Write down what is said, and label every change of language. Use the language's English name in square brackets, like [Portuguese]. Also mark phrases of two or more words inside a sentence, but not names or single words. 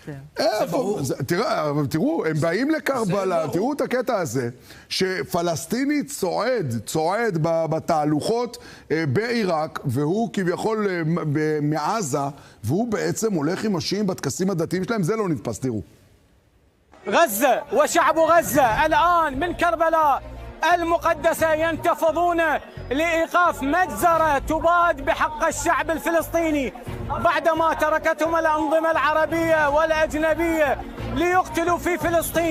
[Hebrew] תראו, הם באים לקרבלה, תראו את הקטע הזה, שפלסטיני צועד בתהלוכות בעיראק, והוא כביכול מעזה, והוא בעצם הולך עם השיעים בטקסים הדתיים שלהם, זה לא נתפס, תראו. [Arabic] غزة وشعب غزة الآن من كربلاء المقدسة ينتفضون لإيقاف مجزرة تباد بحق الشعب الفلسطيني بعدما تركتهم الأنظمة العربية والأجنبية ليقتلوا في فلسطين.